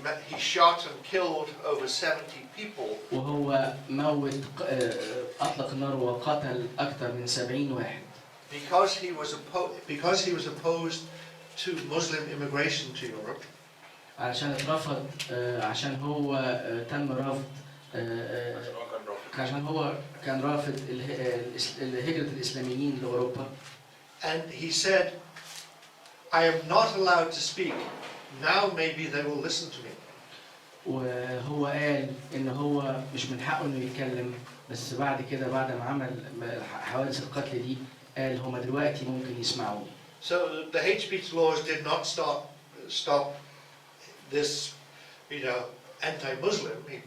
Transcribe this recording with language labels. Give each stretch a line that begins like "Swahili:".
English: He shot and killed over 70 people.
Arabic: وهو موت أطلق النار وقتل أكثر من 70 واحد.
English: Because he was opposed to Muslim immigration to Europe.
Arabic: عشان اترفض عشان هو تم رفض عشان هو كان رافض هجرة الإسلاميين لأوروبا.
English: And he said, I am not allowed to speak. Now maybe they will listen to me.
Arabic: وهو قال إن هو مش من حقه إنه يتكلم بس بعد كده بعد ما عمل حوادث القتل دي قال هما دلوقتي ممكن يسمعوني.
English: So the hate speech laws did not stop this, anti-Muslim.